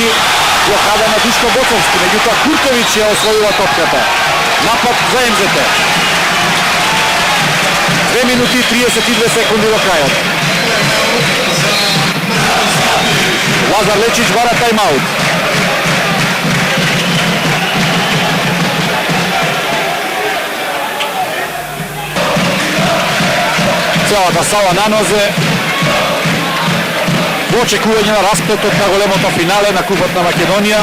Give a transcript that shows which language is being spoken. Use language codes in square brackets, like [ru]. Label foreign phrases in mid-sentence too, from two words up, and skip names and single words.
[mk] Blokada na Duško Bocovski. Međutim, Kurtović je osvojila topkata. Napad za MZT. 2 minuti i 32 sekundi do kraja. Lazar Lečić vara timeout. Цялата сала на нозе. Во очекување на расплетот на големото финале на Купот на Македонија.